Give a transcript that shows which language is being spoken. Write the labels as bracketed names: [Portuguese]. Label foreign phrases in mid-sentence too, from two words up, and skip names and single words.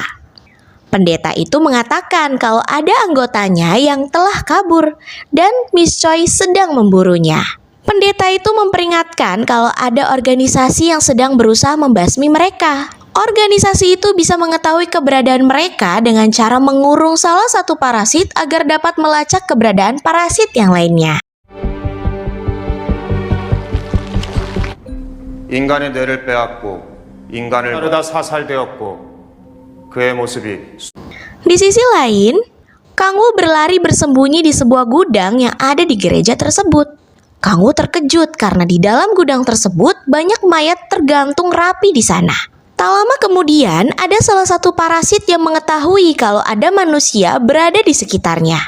[Indonesian] Pendeta itu mengatakan kalau ada anggotanya yang telah kabur dan Miss Choi sedang memburunya. Pendeta itu memperingatkan kalau ada organisasi yang sedang berusaha membasmi mereka. Organisasi itu bisa mengetahui keberadaan mereka dengan cara mengurung salah satu parasit agar dapat melacak keberadaan parasit yang lainnya. [Korean] 인간의 뇌를 빼앗고 인간을 따르다 사살되었고 그의 모습이 [Indonesian] Di sisi lain, Kangwoo berlari bersembunyi di sebuah gudang yang ada di gereja tersebut. Kangwoo terkejut karena di dalam gudang tersebut banyak mayat tergantung rapi di sana. Tak lama kemudian, ada salah satu parasit yang mengetahui kalau ada manusia berada di sekitarnya.